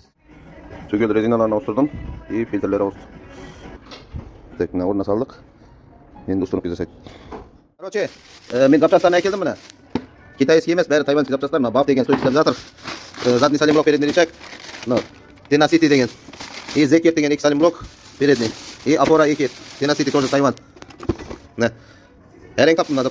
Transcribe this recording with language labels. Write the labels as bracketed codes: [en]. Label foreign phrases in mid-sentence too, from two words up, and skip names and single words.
[kk] Түгел резиналарын ауыстырдым и фильтрлері ауыстырдым. Так, мына орнына салдық. Енді установка жасайды. Короче, мен запчастарын әкелдім мына. Китайский емес, бәрі тайваньский запчастар. [ru] Мына BAF деген стойки стабилизатор, задний салимблок, передний рычаг, Tenacity деген, и Zekert деген 2 салимблок, передний, и опора 2, Tenacity тоже Тайвань. [kk] Әрен таптым мына запчастар.